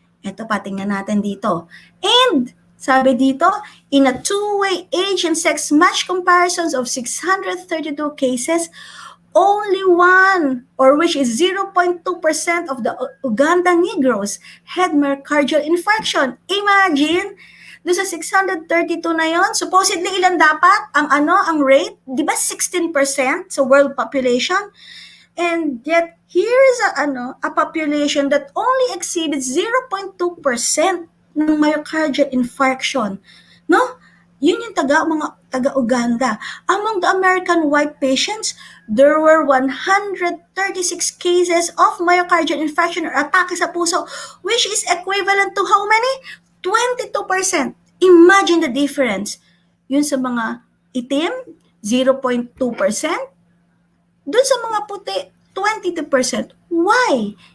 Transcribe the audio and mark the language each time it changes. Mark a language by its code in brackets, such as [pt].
[tl] Ito pa, tingnan natin dito. [en] And, sabi dito, in a two-way age and sex match comparisons of 632 cases, only 1, or which is 0.2% of the Uganda Negroes had myocardial infarction. Imagine, [tl] doon sa 632 na yon, supposedly ilan dapat ang rate? Di ba 16% sa world population? [en] And yet, here is a population that only exceeds 0.2% [tl] ng myocardial infarction. [en] No? [tl] Yun yung mga taga-Uganda. [en] Among the American white patients, there were 136 cases of myocardial infarction or [tl] atake sa puso, [en] which is equivalent to how many? 22%. Imagine the difference. [tl] Yun sa mga itim, 0.2%. Doon sa mga puti, 22%. Why?